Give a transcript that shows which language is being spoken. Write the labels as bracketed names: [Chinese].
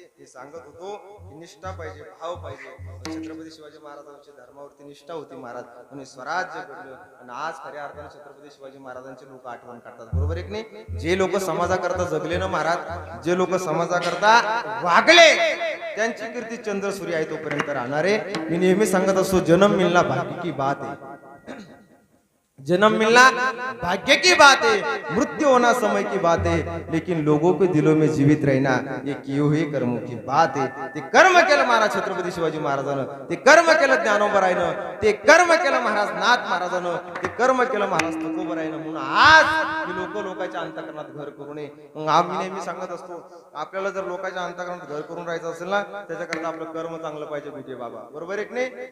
[Marathi] हे सांगत होतो की निष्ठा पाहिजे, भाव पाहिजे. छत्रपती शिवाजी महाराजांची धर्मावरती निष्ठा होती महाराज, म्हणून स्वराज्य घडलं. आणि आज खऱ्या अर्थाने छत्रपती शिवाजी महाराजांचे लोक आठवण करतात, बरोबर एक नाही? जे लोक समाजाकरता जगले ना महाराज, जे लोक समाजाकरता वागले, त्यांची कीर्ती चंद्र सूर्य आहे तोपर्यंत राहणारे. मी नेहमी सांगत असतो, [Hindi] जन्म मिलना भाग्य की बात है, जन्म मिलना भाग्य की बात है, मृत्यू होना समय की बात है, लेकिन लोगों के दिलों में जीवित रहना ये किए हुए कर्मों की बात है. [Marathi] ते कर्म केलं महाराज छत्रपती शिवाजी महाराजानं, ते कर्म केलं ज्ञानोबरायनं, ते कर्म केलं महाराज नाथ महाराजानं, ते कर्म केलं महाराज तुकोबरायनं. म्हणून आज लोक लोकांच्या अंतःकरणात घर करू नये. मग आम्ही नेहमी सांगत असतो, आपल्याला जर लोकांच्या अंतःकरणात घर करून राहायचं असेल ना, त्याच्याकरता आपलं कर्म चांगलं पाहिजे कुठे बाबा, बरोबर एक नाही?